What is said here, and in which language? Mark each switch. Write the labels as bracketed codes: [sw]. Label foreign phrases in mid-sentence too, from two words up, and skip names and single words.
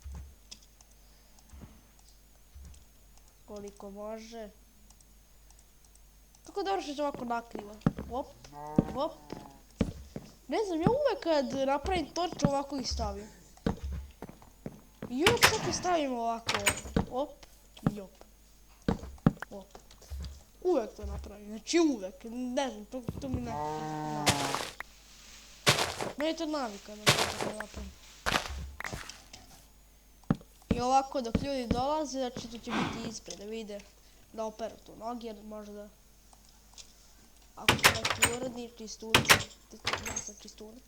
[sr] Koliko može. Kako dobro što će ovako nakrivo. Op, op. Ne znam, ja uvek kad napravim torče ovako ih stavim. I uvek čak ih stavim ovako. Op i op. Op. Uvek to napravim, znači uvek. Ne znam, to mi ne... Meni je to navika da to napravim. I ovako dok ljudi dolaze, znači to će biti ispred da vide da operu tu noge, jer možda ako su neki uredni čistunci, ja sam čistunac.